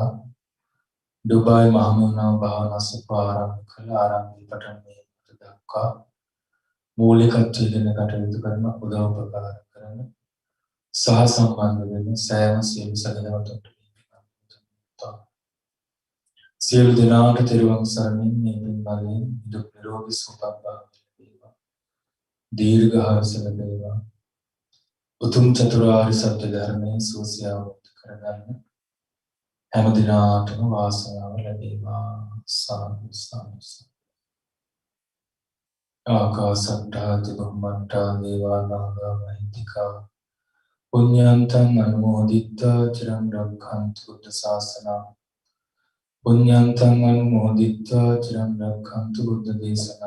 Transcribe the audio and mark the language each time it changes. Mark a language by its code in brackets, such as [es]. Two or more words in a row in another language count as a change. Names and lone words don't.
[si] ඩුබායි මහමුණා භාවනා සප ආරම්භ කළ ආරම්භය පටන් මේ මොහොත දක්වා මූලිකත්වයෙන් කටයුතු කරන උදව් උපකාර කරන සහ සම්බන්ධ වෙන සෑම සියලු සදහවතුන්ට සියලු දෙනාට තෙරුවන් සරණින් මේ පින් බලයෙන් දුක් නිරෝගී සුවපත් භාවය ලැබේවා. දීර්ඝායුෂ ලැබේවා. උතුම් චතුරාර්ය සත්‍ය ධර්මයේ සුවසේ අවබෝධ කරගන්න හැම දිනාටම වාසනාව ලැබේවා. සාදු සාදු. [pi] ආකාසට්ටා චුම්මට්ටා දේවා නාග මහිත්‍තිකා පුඤ්ඤන්තං අනුමෝදිත්වා චිරං රක්ඛන්තු බුද්ධ ශාසනං. පුඤ්ඤන්තං අනුමෝදිත්වා චිරං රක්ඛන්තු බුද්ධ දේශනං.